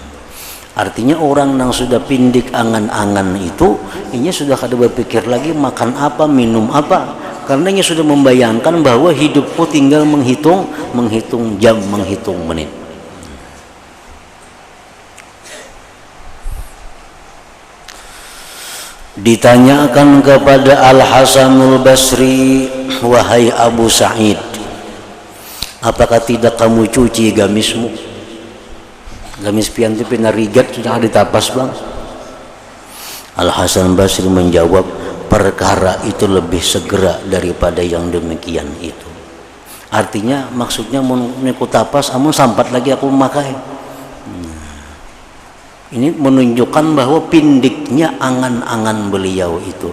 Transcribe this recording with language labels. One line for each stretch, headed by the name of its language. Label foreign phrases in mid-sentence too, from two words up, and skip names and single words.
Banjar: Artinya orang yang sudah pindik angan-angan itu, ini sudah kada berpikir lagi makan apa, minum apa, karena ia sudah membayangkan bahwa hidupku tinggal menghitung jam, menghitung menit.
Indonesian: Ditanyakan kepada Al-Hasanul Basri, wahai Abu Sa'id, apakah tidak kamu cuci gamismu?
Banjar: Gamis pian itu pina rigat sudah ditapas bang.
Indonesian: Al-Hasan Basri menjawab, perkara itu lebih segera daripada yang demikian itu.
Banjar: Artinya maksudnya menikut tapas, amun sampat lagi aku memakai.
Indonesian: Ini menunjukkan bahwa pindiknya angan-angan beliau itu.